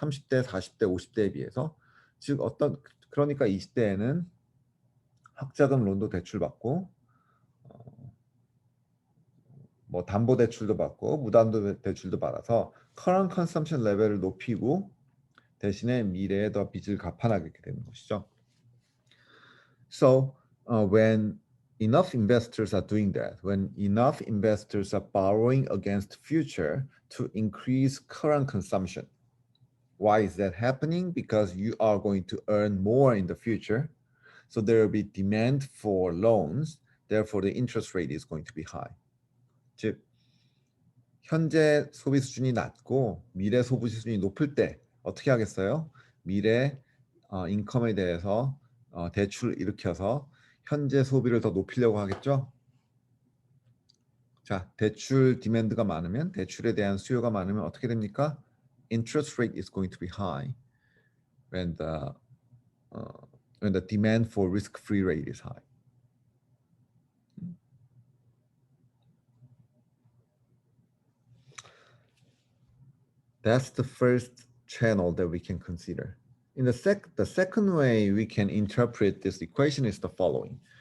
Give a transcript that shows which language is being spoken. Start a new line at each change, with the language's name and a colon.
Korean: 30대, 40대, 50대에 비해서. 즉 그러니까 20대에는 학자금 론도 대출받고 뭐 담보 대출도 받고 무담보 대출도 받아서 current consumption 레벨을 높이고 대신에 미래에 더 빚을 갚아나가게 되는 것이죠.
English: So when enough investors are doing that, when enough investors are borrowing against future to increase current consumption, why is that happening? Because you are going to earn more in the future. So there will be demand for loans. Therefore, the interest rate is going to be high.
Korean: 즉, 현재 소비 수준이 낮고 미래 소비 수준이 높을 때 어떻게 하겠어요? 미래 인컴에 대해서 대출을 일으켜서 현재 소비를 더 높이려고 하겠죠? 자, 대출 디맨드가 많으면 대출에 대한 수요가 많으면 어떻게 됩니까?
English: Interest rate is going to be high when the demand for risk-free rate is high. That's the first channel that we can consider. In the second way we can interpret this equation is the following.